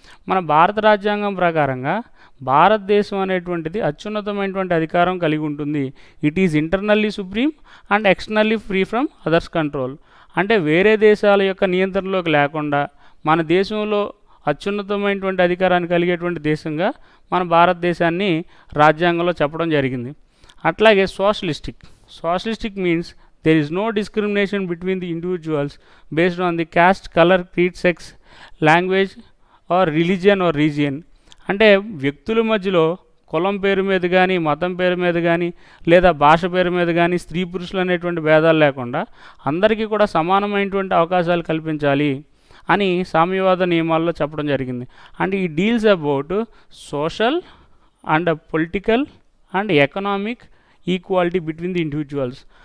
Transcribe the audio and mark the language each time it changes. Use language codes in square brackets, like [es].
[te] మన భారత రాజ్యాంగం ప్రకారంగా భారతదేశం అనేటువంటిది అత్యున్నతమైనటువంటి అధికారం కలిగి ఉంటుంది. [en] It is internally supreme and externally free from others control. [te] అంటే వేరే దేశాల యొక్క నియంత్రణలోకి లేకుండా మన దేశంలో అత్యున్నతమైనటువంటి అధికారాన్ని కలిగేటువంటి దేశంగా మన భారతదేశాన్ని రాజ్యాంగంలో చెప్పడం జరిగింది. [en] అట్లాగే socialistic means there is no discrimination between the individuals based on the caste, color, creed, sex, language or religion or region. [te] అంటే వ్యక్తుల మధ్యలో కులం పేరు మీద కానీ, మతం పేరు మీద కానీ, లేదా భాష పేరు మీద కానీ స్త్రీ పురుషులు అనేటువంటి భేదాలు లేకుండా అందరికీ కూడా సమానమైనటువంటి అవకాశాలు కల్పించాలి అని సామ్యవాద నియమాల్లో చెప్పడం జరిగింది. [en] And ఈ deals about social and political and economic equality between the individuals.